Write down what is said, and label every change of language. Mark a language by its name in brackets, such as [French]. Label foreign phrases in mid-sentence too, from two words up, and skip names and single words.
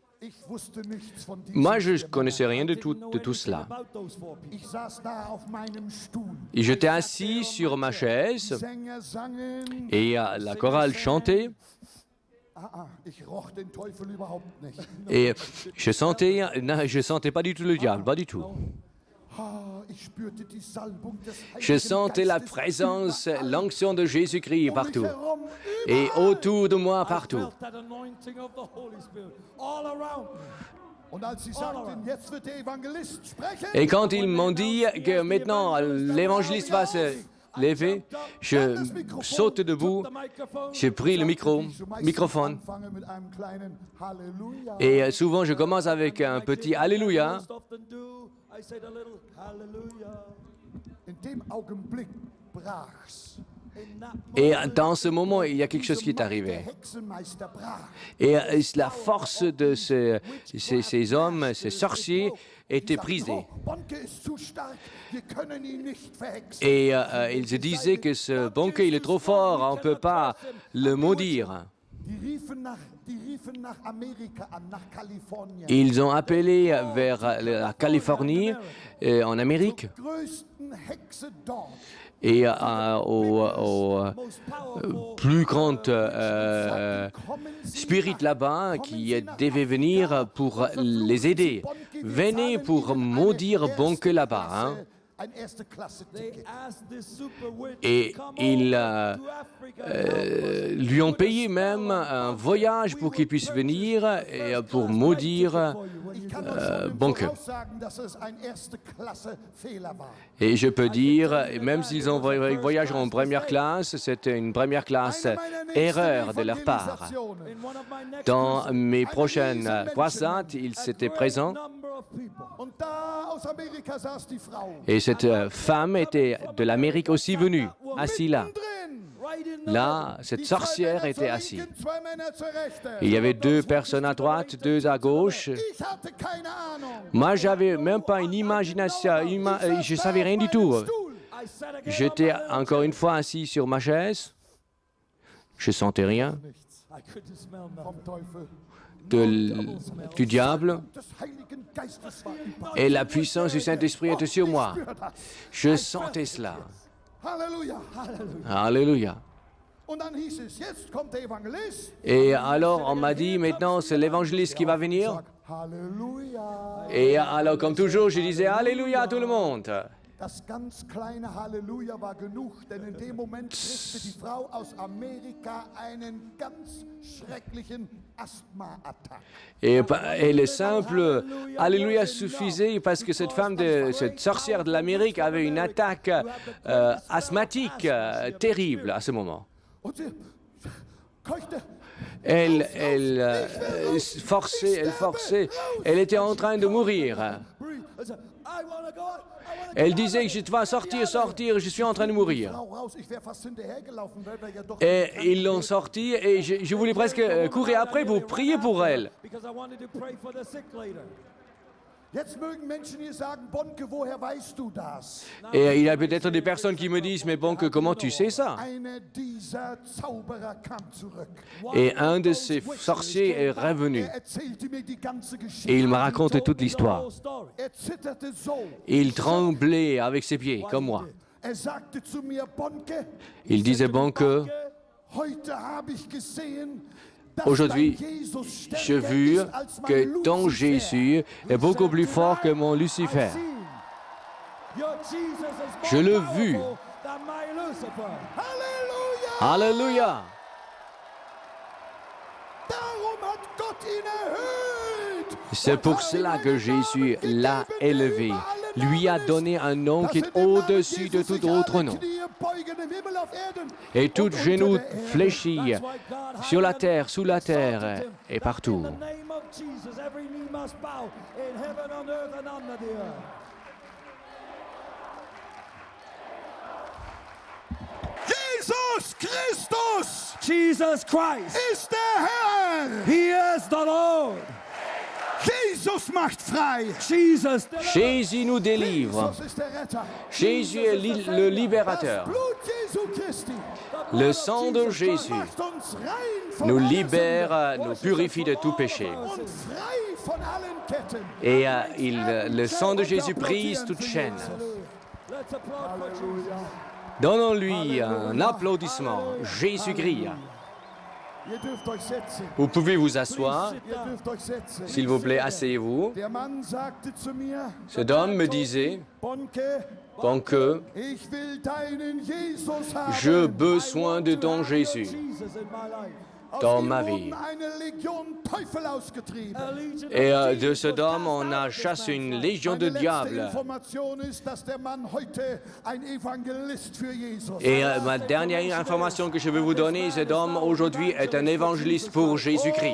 [German] Ich wusste nichts von diesem. [French] Moi, je ne connaissais rien de tout cela. [German] Ich saß da auf meinem Stuhl. [French] Et j'étais assis sur ma chaise [German] Sänger sangen, [French] et la chorale chantait. [German] Ich roch den Teufel überhaupt nicht. [French] Et je sentais pas du tout le diable, pas du tout. [German] Ich spürte die Salbung des [French] Je [German] Heiligen [French] sentais la [German] Geistes [French] présence, l'onction de Jésus-Christ [German] um mich [French] partout. [German] herum, [French] Et [German] überall. [French] autour de moi, [English] I [French] partout. [English] felt that anointing of the Holy Spirit all around me. [German] Und als sie sagten, jetzt wird der Evangelist sprechen, [French] Et quand ils m'ont dit que maintenant l'évangéliste va se lever, je saute debout, j'ai pris le microphone. [German] anfange mit einem kleinen Halleluja. [French] Et souvent je commence avec un petit Alléluia. [English] Most often do, I said a little hallelujah. [German] In dem Augenblick brach's. [English] In that [French] Et [English] moment, [French] dans ce moment, il y a quelque chose qui est [German] Der [French] arrivé. [German] Hexenmeister brach. [French] Et la force de ces hommes, ces sorciers, était brisée. [German] Oh, Bonke ist zu stark, wir können ihn nicht verhexen. [French] Et ils se disaient que ce Bonke, il est trop fort, on ne peut pas le maudire. [German] Die riefen nach Amerika an, nach Kalifornien. [French] Ils ont appelé vers la Californie, en Amérique, [German] Größten Hexe dort. [French] et au [English] most powerful [French] plus grand spirit là-bas qui devait venir pour les aider. Venez pour maudire Bonke là-bas. Hein. [German] Ein erste Klasse [English] they [German] Ticket. [English] asked this super witch [French] Et [English] to come [French] ils [English] over to Africa. [French] lui ont payé même un voyage pour qu'il puisse venir et pour maudire [German] Ich kann euch schon im [French] Bonke. [German] Voraussagen, dass es ein erste Klasse Fehler war. [French] Et je peux dire, même s'ils ont voyagé en première classe, c'était une première classe erreur de leur part. [English] In one of my next [French] Dans mes prochaines croisades, ils étaient présents. [English] number of people. [German] Und da aus Amerika saß die Frau. [French] Et cette femme était de l'Amérique aussi venue, assise là. [German] Drin. [English] Right in the [French] Là, cette [German] Die zwei [French] sorcière [German] Männer zur [French] était assise. [German] Linken, zwei Männer zur Rechten. [French] Il y avait deux personnes à droite, deux à gauche. [German] Ich hatte keine Ahnung. [French] Moi, j'avais même pas une imagination, je savais rien du tout. [English] I sat again [French] J'étais [English] on my [French] encore une fois assis sur ma chaise. Je sentais rien [English] I couldn't smell nothing. [German] Vom Teufel. [French] du diable. [German] Des Heiligen Geistes war über. [French] Et la puissance du Saint-Esprit était sur moi. [German] Ich spür das. [French] Je sentais cela. [German] Halleluja. [French] Alléluia. [German] Und dann hieß es, jetzt kommt der Evangelist. [French] Et alors, on m'a dit, maintenant, c'est l'évangéliste qui va venir. [German] Sag, Halleluja. [French] Et alors, comme toujours, je disais, Alléluia à tout le monde. [German] Das ganz kleine Halleluja war genug, denn in dem Moment kriegte die Frau aus Amerika einen ganz schrecklichen Asthma-Attack. [French] Et le simple Alléluia suffisait parce que cette femme, cette sorcière de l'Amérique avait une attaque asthmatique terrible à ce moment. [German] Und sie keuchte. [French] Elle forçait, elle était en train de mourir. [English] I said, I wanna go out. I wanna [French] Elle disait que je dois sortir, je suis en train de mourir. [German] Frau raus, ich wäre fast hinterhergelaufen, weil wir ja doch [French] Et ils l'ont sortie et je voulais presque courir après pour prier pour elle. [English] because I wanted to pray for the sick later. [German] Jetzt mögen Menschen hier sagen, Bonke, woher weißt du das? [French] Et il y a peut-être des personnes qui me disent, mais bon, comment tu sais ça? [German] Einer dieser Zauberer kam zurück. [French] Et un de ces sorciers est revenu. [German] Erzählte mir die ganze Geschichte. [French] Et il m'a raconté toute l'histoire. [English] Whole story. [German] Zitterte so. [French] Il tremblait avec ses pieds, comme moi. [German] Sagte zu mir, Bonke, [French] Il disait, bon, que [German] heute habe ich gesehen, dass [French] aujourd'hui, [German] dein Jesus [French] j'ai [German] stärker [French] vu [German] ist als mein [French] que ton [German] Luzifer. [French] Jésus est beaucoup plus fort que mon Lucifer. [English] Your Jesus is [French] Je [English] more [French] l'ai vu. [English] powerful than my Lucifer. [German] Halleluja! [French] Alléluia! [German] Darum hat Gott ihn erhöht. [French] C'est pour cela que Jésus l'a élevé. Lui a donné un nom qui est au-dessus de tout autre nom. Et tout genou fléchit sur la terre, sous la terre et partout. [English] In the name of Jesus, every knee must bow in heaven, on earth, and under the earth. [German] Jesus Christus [English] Jesus Christ, [German] ist der Herr. [English] He is the Lord. [German] Jesus macht frei. [French] Jesus, Jésus nous délivre. [German] Jesus ist der Retter. [French] Jésus est le libérateur. [German] Das Blut Jesu Christi [French] Le sang de Jésus [German] macht uns rein von [French] nous [German] aller [French] libère, nous purifie de tout péché. [German] Sünde und frei von allen Ketten. [French] Et le sang de Jésus brise toute chaîne. [English] let's applaud for Jesus. [French] Donnons-lui un applaudissement. Jésus-Christ. [German] Ihr dürft euch setzen. [French] Vous pouvez vous asseoir. [German] Ihr dürft euch setzen. [French] S'il vous plaît, asseyez-vous. [German] Der Mann sagte zu mir, [French] Cet homme me disait, [German] Bonke, [French] Bonke, [German] ich will deinen Jesus haben. [French] j'ai besoin de ton Jésus [English] Jesus in my life. [French] dans ma vie. [German] Eine Legion Teufel ausgetrieben. [French] Et de cet homme, on a chassé une légion de [German] Meine letzte [French] diables. [German] Information ist, dass der Mann heute ein Evangelist für Jesus [French] Et ma dernière information que je vais vous donner, cet homme aujourd'hui est un évangéliste pour Jésus-Christ.